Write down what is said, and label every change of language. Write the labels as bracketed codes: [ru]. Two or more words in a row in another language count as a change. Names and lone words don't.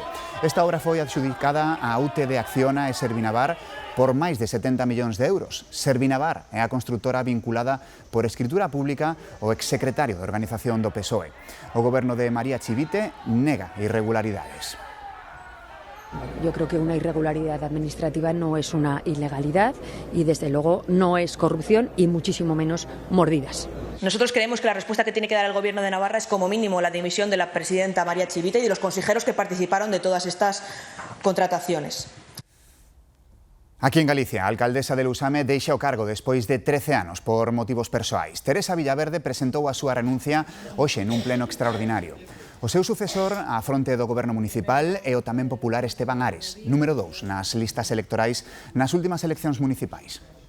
[gl] Esta obra foi adxudicada a UTE de Acciona e Servinavar por máis de 70 millóns de euros. Servinavar é a constructora vinculada por escritura pública ao exsecretario de Organización do PSOE. O goberno de María Chivite nega irregularidades. [es] Yo creo que una irregularidad administrativa no es una ilegalidad y desde luego no es corrupción y muchísimo menos mordidas. Nosotros creemos que la respuesta que tiene que dar el Gobierno de Navarra es como mínimo la dimisión de la presidenta María Chivite y de los consejeros que participaron de todas estas contrataciones. [gl] Aquí en Galicia, a alcaldesa de Lusame deixa o cargo despois de 13 anos por motivos persoais. Teresa Villaverde presentou a súa renuncia hoxe nun pleno extraordinario. O seu sucesor á fronte do goberno municipal é o tamén popular Esteban Ares, número 2 nas listas electorais nas últimas eleccións municipais.